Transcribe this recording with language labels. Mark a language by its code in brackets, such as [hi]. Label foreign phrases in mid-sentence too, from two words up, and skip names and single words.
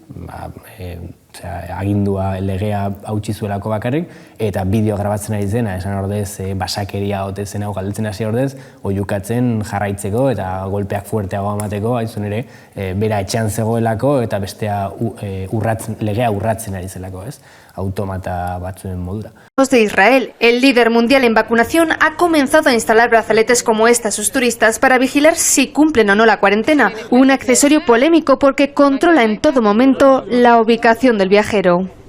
[eu] agindua legea hautsi zuelako bakarrik, eta bideo grabatzen ari zena, esan ordez basakeria ote zen hau galdetzen hasi ordez, oiukatzen jarraitzeko eta golpeak fuerteago emateko, haizun ere, bera etxean zegoelako eta bestea legea urratzen ari zelako, ez? Automata batzuen modura. [es] De Israel, el líder mundial en vacunación ha comenzado a instalar brazaletes como este a sus turistas para vigilar si cumplen o no la cuarentena, un accesorio polémico porque controla en todo momento la ubicación del viajero.